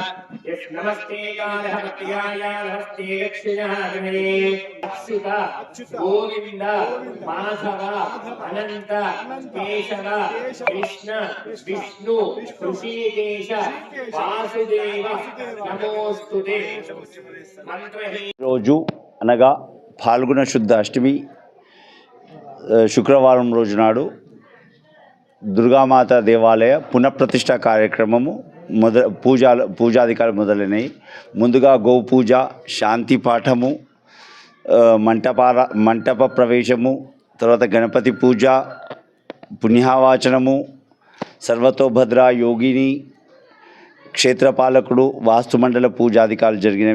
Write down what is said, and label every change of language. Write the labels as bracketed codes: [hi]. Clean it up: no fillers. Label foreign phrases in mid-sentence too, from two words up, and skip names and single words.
[sa] नमस्ते गानहत्याय नमस्ते दक्षिणाग्ने अच्युता गोविंद माधव अनंत केशव कृष्ण विष्णु ऋषिकेश वासुदेव नमोस्तुते। [te] రోజు అనగా ఫాల్గుణ శుద్ధ అష్టమి శుక్రవారం రోజు నాడు దుర్గామాత దేవాలయ పునఃప్రతిష్ఠ కార్యక్రమము పూజాధికారులు మొదలైనవి. ముందుగా గోవు పూజ, శాంతి పాఠము, మంటప ప్రవేశము, తర్వాత గణపతి పూజ, పుణ్యవాచనము, సర్వతోభద్ర యోగిని, క్షేత్రపాలకుడు, వాస్తుమండల పూజాధికారులు జరిగినవి.